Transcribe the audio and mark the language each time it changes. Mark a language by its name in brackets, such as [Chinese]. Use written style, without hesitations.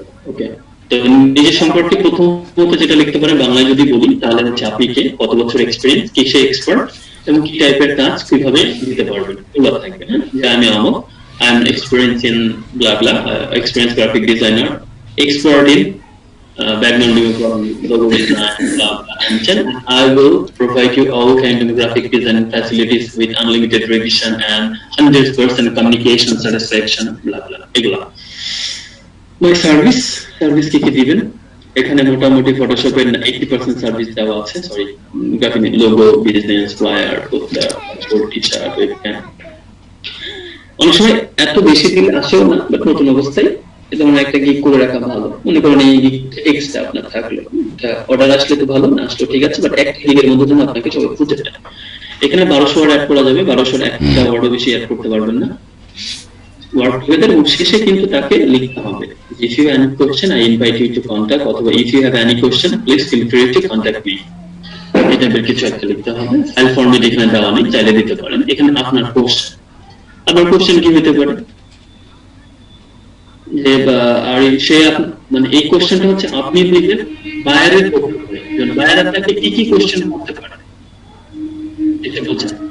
[Bangla] ওকে, তো নিজের সম্পর্কে প্রথমত যেটা লিখতে পারেন বাংলায় যদি বলি তাহলে হচ্ছে আপনি কে, কত বছর এক্সপিরিয়েন্স, কিসে এক্সপার্ট এবং কি টাইপের কাজ কিভাবে দিতে পারবেন এগুলো থাকবে। হ্যাঁ, যে আমি আমক, [English] I am experience in blah blah, experience graphic designer, expert in background logo design, blah, blah. And I will provide you all kind of graphic design facilities with unlimited revision and 100% communication satisfaction, blah blah. [Bangla] এগুলা [English] my service [Bangla] কি কি দিবেন এখানে মোটামুটি ফটোশপের 80% service দেওয়া আছে, sorry graphic logo, business flyer, poster, T-shirt, webcam. অনেক সময় এত বেশি দিন আসেও না, বাট নতুন অবস্থায় যেমন একটা গিগ করে রাখা ভালো। মনে করেন এই গিগটা এক্সট্রা আপনার থাকলো, অর্ডার আসলে তো ভালো, না আসলে ঠিক আছে, বাট একটা গিগের মধ্যে যেন আপনাকে সবাই খুঁজে দেয়। এখানে 1200 ওয়ার্ড অ্যাড করা যাবে, 1200 একটা ওয়ার্ডও বেশি অ্যাড করতে পারবেন না। ওয়ার্ক টুগেদার শেষে কিন্তু তাকে লিখতে হবে [English] if you have any question I invite you to contact, [Bangla] অথবা [English] if you have any question please feel free to contact me। [Bangla] এটা বের কিছু একটা লিখতে হবে। ফাইল ফরম্যাট এখানে দেওয়া নেই, চাইলে দিতে পারেন। এখানে আপনার কোশ্চেন কি হতে পারে যে আর সে মানে এই কোশ্চেনটা হচ্ছে আপনি দিবেন বায়ারের পক্ষে, বায়ার আপনাকে কি কি কোশ্চেন করতে পারে এটা বলছেন।